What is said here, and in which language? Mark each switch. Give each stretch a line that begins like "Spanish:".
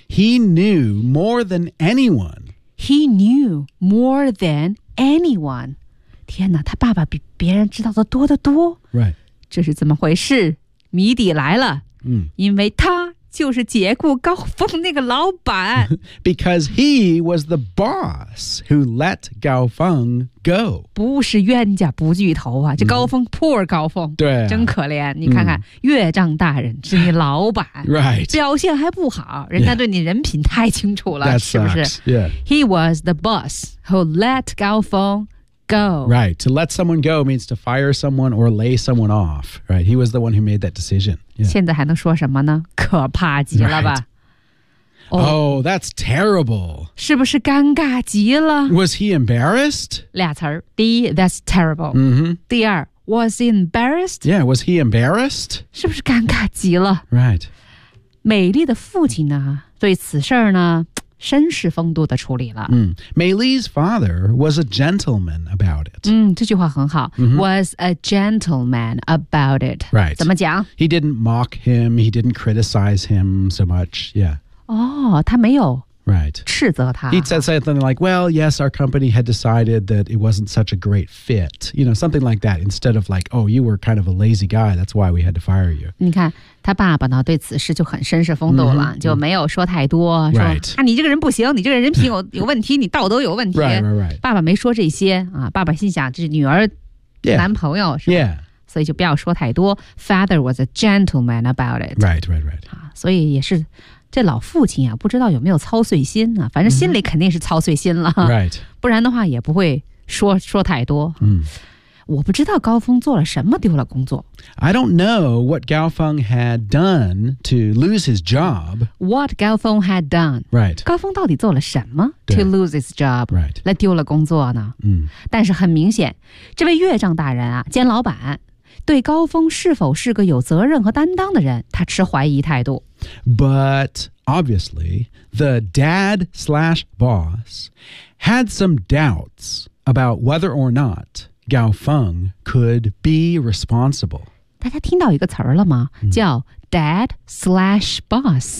English: He knew more than anyone. He knew more than anyone.
Chinese: 天哪，他爸爸比别人知道的多得多。
English: Right.
Chinese: 这是怎么回事？谜底来了。因为他就是解雇高峰那个老板。
English: Because he was the boss who let Gao Feng go.
Chinese: 不是冤家不聚头啊，这高峰、poor 高峰。对、真可怜，你看看、岳丈大人是你老板。
English: Right.
Chinese: 表现还不好，人家对你人品太清楚了、
English: That sucks.
Chinese: 是不是、
English: yeah. He was the boss who let Gao Feng go. Right. To let someone go means to fire someone or lay someone off. Right. He was the one who made that decision.
Chinese: Yeah. 现在还能说什么呢？可怕极了吧。
English: Right. Oh, that's terrible.
Chinese: 是不是尴尬极了？
English: Was he embarrassed?
Chinese: 俩词儿。第一，
English: that's terrible.、
Chinese: 第二，
English: was he embarrassed? Yeah, was he embarrassed?
Chinese: 是不是尴尬极了？
English: Right.
Chinese: 美丽的父亲呢，对此事儿呢绅士风度的处理了。
English: 美丽's father was a gentleman about it.
Chinese: 这句话很好。
English: Was a gentleman about it. Right.
Chinese: 怎么讲？
English: He didn't mock him, he didn't criticize him so much, yeah.
Chinese: 哦，他没有。
English: Right.
Chinese: 斥责他。
English: He'd said something like, well, yes, our company had decided that it wasn't such a great fit. You know, something like that, instead of like, oh, you were kind of a lazy guy, that's why we had to fire you.
Chinese: 你看，他爸爸呢，对此事就很绅士风度了，就没有说太多，说、
English: right.
Chinese: 啊，你这个人不行，你这个人品有问题，你道德有问题。
English: Right.
Chinese: 爸爸没说这些啊，爸爸心想，这是女儿、
English: yeah.
Chinese: 男朋友是吧？
English: Yeah.
Chinese: 所以就不要说太多。
English: Father was a gentleman about it. Right.
Chinese: 啊，所以也是这老父亲啊，不知道有没有操碎心啊，反正心里肯定是操碎心了。
English: Right.
Chinese: 不然的话也不会说太多。我不知道高峰做了什么丢了工作。
English: I don't know what Gao Feng had done to lose his job. What Gao Feng had done. Right.
Chinese: 高峰到底做了什么
English: to lose his job. Right.
Chinese: 来丢了工作呢。但是很明显，这位岳丈大人啊，兼老板，对高峰是否是个有责任和担当的人，他持怀疑态度。
English: But obviously, the dad slash boss had some doubts about whether or not Gao Feng could be responsible.
Chinese: 大家听到一个词了吗？叫
English: dad slash boss.